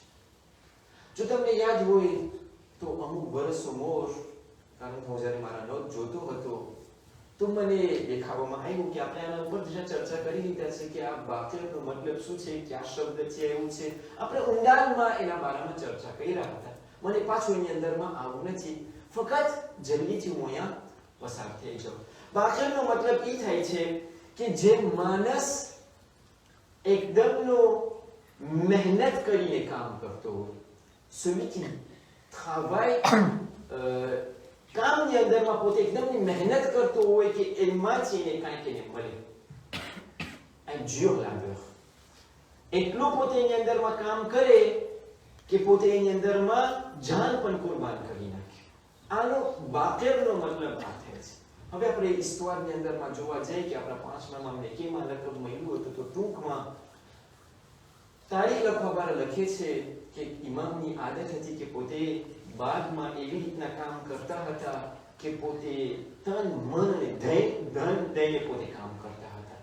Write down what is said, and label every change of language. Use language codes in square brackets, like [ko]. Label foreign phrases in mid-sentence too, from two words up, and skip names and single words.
[gu] જો તમને યાદ હોય તો અમુક વર્ષો મોર, કારણ કે હું જ્યારે મારા નોટ જોતો હતો તો મને દેખાવામાં આવ્યું કે આપણે આના ઉપર ચર્ચા કરી લીધા છે કે આ બાકિરનો મતલબ શું છે, કયા શબ્દ છે, એવું છે આપણે ઊંડાણમાં એના બારામાં ચર્ચા કર્યા હતા. મને પાછું એની અંદરમાં આવવું નથી, ફક્ત જલ્દીથી હું અહીંયા પસાર થઈ જાઉં. બાકીનો મતલબ એ થાય છે કે જે માણસ એકદમનો મહેનત કરીને કામ કરતો હોય, [fr] celui qui travaille [gu] કામની અંદરમાં પોતે એકદમની મહેનત કરતો હોય કે એમાંથી એને કાંઈક એને મળે, [fr] un dur labeur, [gu] એટલું પોતે એની અંદરમાં કામ કરે કે પોતે એની અંદરમાં જાન પણ કુરબાન કરી નાખે. આનો બાકીનો મતલબ આ થાય છે. હવે આપણે ઈસ્તવારની અંદરમાં જોવા જઈએ કે આપણા પાંચમામાં અમને કેમાં લખબ મળ્યું હતું, તો ટૂંકમાં તારીખ લખવા વાળા લખે છે કે ઇમામની આદત હતી કે પોતે બાગમાં એવી રીતના કામ કરતા હતા કે પોતે તન મન અને ધન દઈને પોતે કામ કરતા હતા.